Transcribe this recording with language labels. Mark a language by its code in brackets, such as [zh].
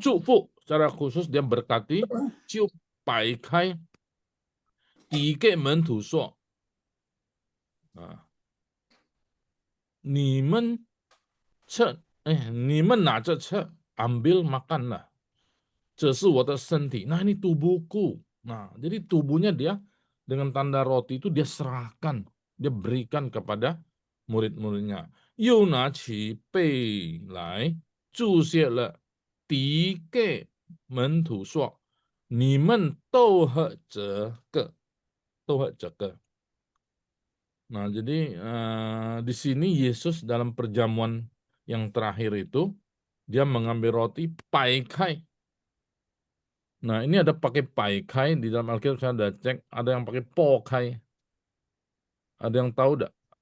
[zh] 祝福 [id] secara khusus dia berkati, [zh] 就摆开，递给门徒说，你们吃，你们拿着吃， [id] ambil makanlah. [zh] 这是我的身体. [id] Nah, ini tubuhku. Nah, jadi tubuhnya dia dengan tanda roti itu dia serahkan, dia berikan kepada murid-muridnya. [zh] 又拿起杯来，注谢了，递给门徒说：“你们都喝这个，都喝这个。” [id] Nah, jadi di sini Yesus dalam perjamuan yang terakhir itu dia mengambil roti, 掰开. Nah, ini ada pakai paikai di dalam Alkitab, saya ada cek, ada yang pakai pokai. Ada yang tahu enggak?